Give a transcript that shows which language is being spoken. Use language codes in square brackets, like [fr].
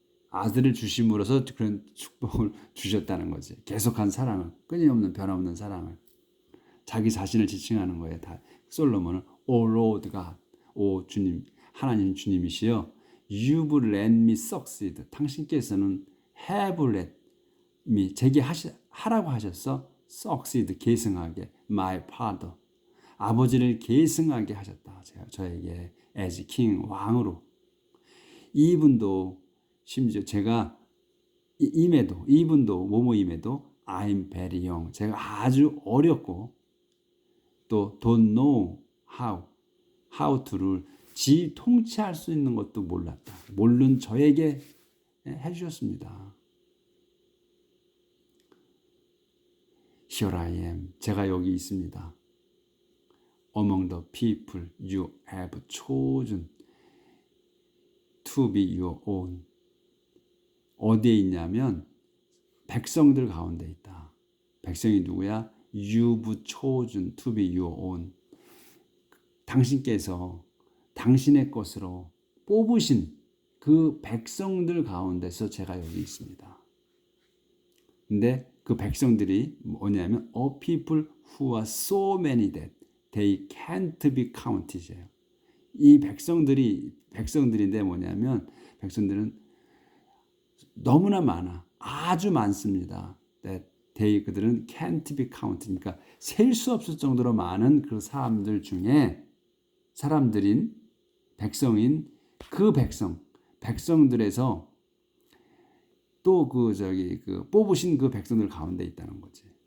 [ko] 아들을 주심으로써 그런 축복을 주셨다는 거지. 계속한 사랑을, 끊임없는 변함없는 사랑을. 자기 자신을 지칭하는 거예요. 다 솔로몬은 [en] O Lord God, [ko] 오 주님, 하나님 주님이시여, [en] You've let me succeed. [ko] 당신께서는 [en] have let me, [ko] 제게 하라고 하셨어. succeed, 계승하게. [en] My father, [ko] 아버지를 계승하게 하셨다. 저에게 [en] as king, [ko] 왕으로. 이분도 심지어 제가 이분도 뭐뭐임에도 [en] I'm very young. [ko] 제가 아주 어렸고 또 [en] don't know how to [ko] 를 통치할 수 있는 것도 몰랐다. 모르는 저에게 해주셨습니다. [en] Here I am. [ko] 제가 여기 있습니다. [en] Among the people you have chosen to be your own. [ko] 어디에 있냐면 백성들 가운데 있다. 백성이 누구야? [en] You've chosen to be your own. [ko] 당신께서 당신의 것으로 뽑으신 그 백성들 가운데서 제가 여기 있습니다. 근데 그 백성들이 뭐냐면 [en] a people who are so many that they can't be counted. [ko] 이 백성들인데 뭐냐면 백성들은 너무나 많아. 아주 많습니다. [en] that they [ko] 그들은 [en] can't be counted. [ko] 그러니까 셀 수 없을 정도로 많은 그 사람들 중에 백성인 그 백성들에서 또 그 뽑으신 그 백성들 가운데 있다는 거지.